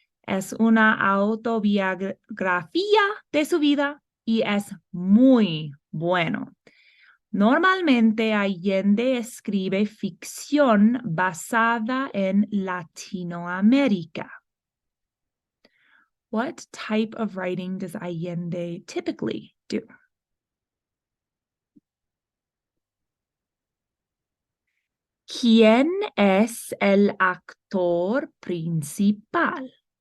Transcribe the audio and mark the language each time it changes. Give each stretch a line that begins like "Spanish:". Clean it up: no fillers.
Spanish: Es una autobiografía de su vida y es muy bueno. Normalmente Allende escribe ficción basada en Latinoamérica.
English: What type of writing does Allende typically do?
Spanish: ¿Quién es el actor principal?